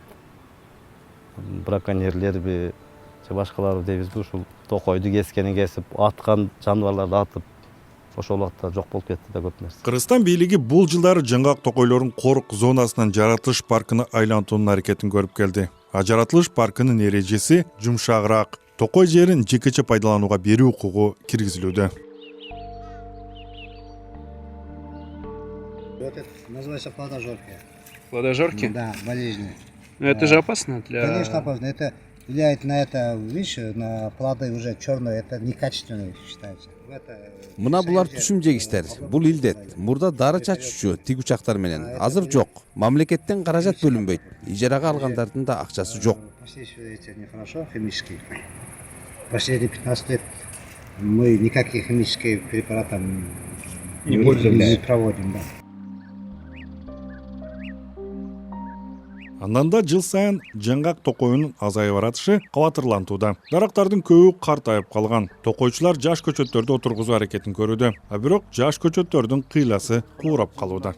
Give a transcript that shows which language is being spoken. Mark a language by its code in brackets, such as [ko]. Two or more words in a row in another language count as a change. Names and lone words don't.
[ky] Браконьерлерби, же башкалары дейбизби, ушул токойду кескенин кесип, аткан жаныбарларды атып, ошол убакта жок болуп кетти да көп нерсе. Кыргызстан бийлиги бул жылдары жаңгак токойлорун корк зонасынан жаратылыш паркына айлантуунун аракетин көрүп келди. А жаратылыш паркынын эрежеси жумшагыраак. Токой жерин жекече пайдаланууга берүү укугу киргизилүүдө. [ru] Называется плодожорки. Плодожорки? Да, болезни. Но это же опасно для... Конечно опасно. Это влияет на это, видишь, на плоды уже черные, это некачественные считается. [ky] Мына булар түшүм жегиштер. Бул илдет. Мурда дары чачуучу тиг учактар менен. Азыр жок. Мамлекеттен каражат бөлүнбөйт. Ижарага алгандардын да акчасы жок. [ru] Последствия нехорошо, химические. Последние 15 лет мы никаких химических препаратов не проводим. Да. [ky] Андан да жыл сайын жаңгак токоюнун азайып баратышы кабатырлантууда. Дарактардын көбү картайып калган. Токойчулар жаш көчөттөрдү отургузуу аракетин көрүүдө. А бирок жаш көчөттөрдүн кыйласы куурап калууда.